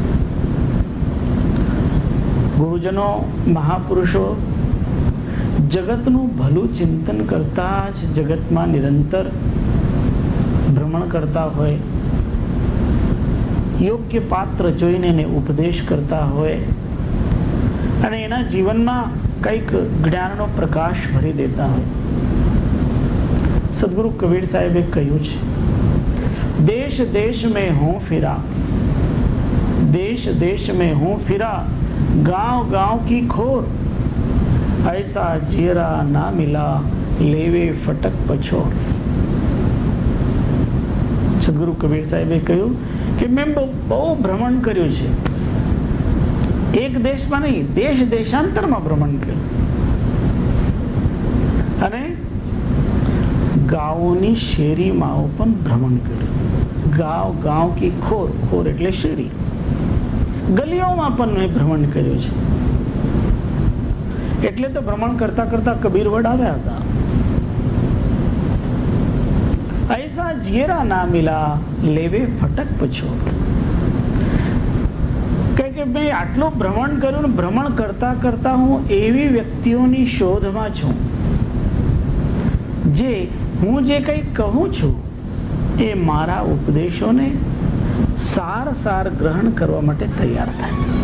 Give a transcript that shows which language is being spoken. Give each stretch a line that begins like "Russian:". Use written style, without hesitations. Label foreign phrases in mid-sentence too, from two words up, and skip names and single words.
Gujarati: ગુરુજનો, મહાપુરુષો જગતનું ભલું ચિંતન કરતા જ જગતમાં નિરંતર ભ્રમણ કરતા હોય, યોગ્ય પાત્ર જોઈને એને ઉપદેશ કરતા હોય અને એના જીવનમાં કંઈક જ્ઞાનનો પ્રકાશ ભરી દેતા હોય. સદગુરુ કબીર સાહેબે કહ્યું છે,
Hindi: देश देश में हूँ फिरा, देश देश में हूँ फिरा, गांव गांव की खोर, ऐसा जीरा ना मिला, लेवे फटक पछोर.
Gujarati: સદગુરુ કબીર સાહેબે કહ્યું કે મેં બહુ ભ્રમણ કર્યું છે, એક દેશમાં નહીં, દેશ દેશાંતરમાં ભ્રમણ કર્યું અને ગાંવોની શેરીમાં પણ ભ્રમણ કર્યું.
Hindi: गांव गांव की खोर,
Gujarati: ખોર એટલે શેરી, ગલીઓમાં પણ મેં ભ્રમણ કર્યું છે. એટલે તો ભ્રમણ કરતા કરતા કબીર વડ આવ્યા હતા.
Hindi: ऐसा जीरा ना मिला, लेवे फटक पछोर.
Gujarati: કે મેં આટલું ભ્રમણ કર્યું, ભ્રમણ કરતા કરતા હું એવી વ્યક્તિઓની શોધમાં છું જે હું જે કંઈ કહું છું એ મારા ઉપદેશોને સાર ગ્રહણ કરવા માટે તૈયાર થાય.